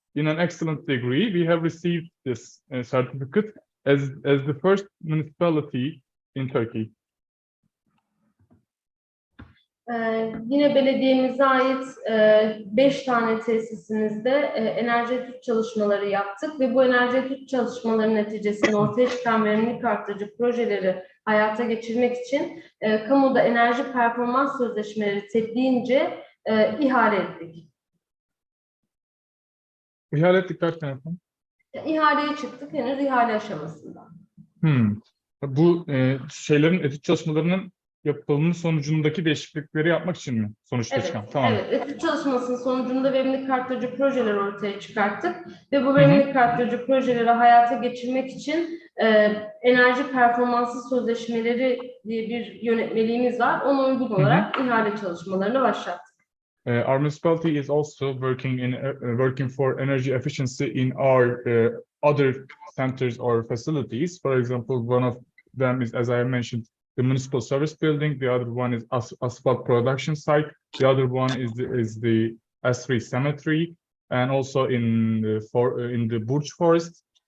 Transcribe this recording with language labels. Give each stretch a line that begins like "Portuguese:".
English: In an excellent degree, we have received this certificate as the first municipality in Turkey.
Turkish: Yine belediyemize ait 5 tane tesisimizde enerji etüt çalışmaları yaptık ve bu enerji etüt çalışmalarının neticesinde ortaya çıkan verimlilik arttırıcı projeleri hayata geçirmek için kamuda enerji performans sözleşmeleri tebliğince ihale ettik. İhale ettik derken efendim? İhaleye çıktık, henüz ihale aşamasında. Bu etüt çalışmalarının yapılımının sonucundaki değişiklikleri yapmak için mi? Sonuçta Evet, çıkan. Tamam. evet. Etüt çalışmasının sonucunda verimlilik arttırıcı projeler ortaya çıkarttık ve bu verimlilik arttırıcı projeleri hayata geçirmek için enerji performansı sözleşmeleri diye bir yönetmeliğimiz var. Ona uygun olarak ihale çalışmalarını başlattık.
English: Our municipality is also working for energy efficiency in our other centers or facilities. For example, one of them is, as I mentioned, the municipal service building. The other one is asphalt production site. The other one is the S3 cemetery, and also in the Burj Forest.